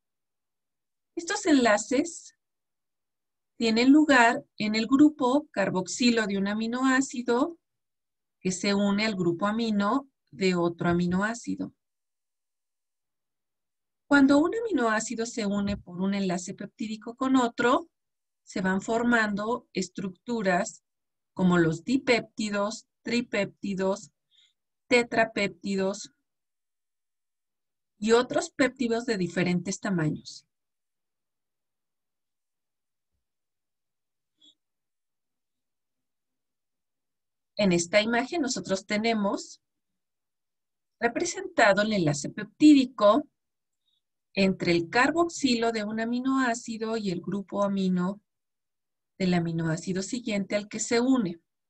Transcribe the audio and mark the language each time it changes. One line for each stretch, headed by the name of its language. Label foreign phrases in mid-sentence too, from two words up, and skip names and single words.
Spanish: Estos enlaces tienen lugar en el grupo carboxilo de un aminoácido que se une al grupo amino de otro aminoácido. Cuando un aminoácido se une por un enlace peptídico con otro, se van formando estructuras como los dipéptidos, tripéptidos, tetrapéptidos y otros péptidos de diferentes tamaños. En esta imagen nosotros tenemos representado el enlace peptídico entre el carboxilo de un aminoácido y el grupo amino del aminoácido siguiente al que se une.